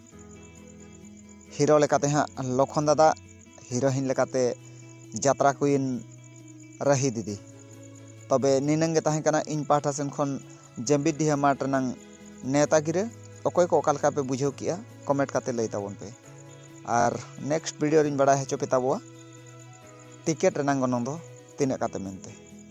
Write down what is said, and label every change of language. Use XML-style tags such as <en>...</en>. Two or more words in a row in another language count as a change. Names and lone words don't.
<sat>हिरो लेकाते हाँ लखन दादा हिरोइन लेकाते जात्रा कुइन रही दीदी तबे निनंगे ताहें कना इन पाठा सेन खन जाम्बिडीहा माठ रनांग नेता गिरे अकय को ओका लेका पे बुझाव किया कमेंट काते लई ताबन पे और</sat> <en>next video</en> <sat>रिन बड़ा हेचो पे ताबवा टिकेट रनांग गनंग दो तिना काते मेनते।</sat>